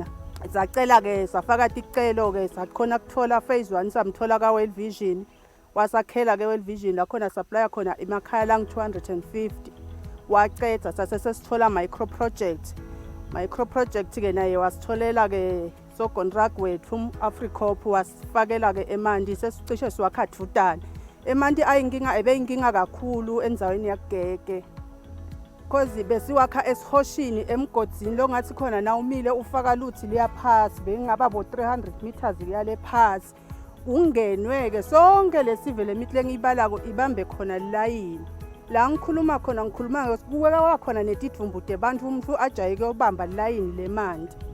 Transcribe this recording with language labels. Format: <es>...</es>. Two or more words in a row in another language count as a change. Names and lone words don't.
<ss>Sacela-ke safaka icelo-ke sakhona kuthola phase 1 samthola ka-World Vision wasakhela-ke World Vision lakhona supplya khona emakhaya lang-250 waceda sasesithola</ss> <en>micro project-</en> <ss>ke naye wasitholela-ke so-contract wethu Africorp wasifakela-ke eManti sesicishe siwakha 2 tani. eManti ebeyinkinga kakhulu endzaweni yaGege because besiwakha esihoshini emgodini lo ngathi khona na umile ufaka luthi liya phasi bengaba bo 300 meters liyale phasi ungenweke sonke lesive lemihle ngiyibalako ibambe khona line la ngikhuluma ngosibukeka wakhona netidvumbude abantu umuntu ajayeke ubamba line leManti.</ss>